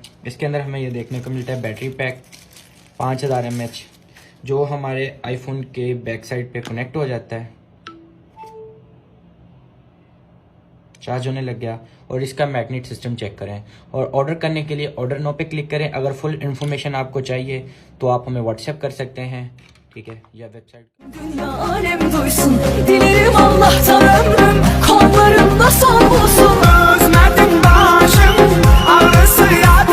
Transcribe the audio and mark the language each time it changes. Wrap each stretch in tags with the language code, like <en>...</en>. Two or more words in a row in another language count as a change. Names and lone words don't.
<hi>इसके अंदर हमें ये देखने को मिलता है</hi> <en>battery pack</en> <hi>5000 mAh, जो हमारे आईफोन के</hi> <en>back side</en> <hi>पे कनेक्ट हो जाता है, चार्ज होने लग गया। और इसका</hi> <en>magnet system</en> <hi>चेक करें। और ऑर्डर करने के लिए</hi> <en>order now</en> <hi>पे क्लिक करें। अगर</hi> <en>full information</en> <hi>आपको चाहिए तो आप हमें व्हाट्सएप कर सकते हैं, ठीक है, या वेबसाइट।</hi> <tr>Dünya alem duysun, dilerim Allah'tan ömrüm kollarımda son bulsun. Özledim başım ağrısı</tr>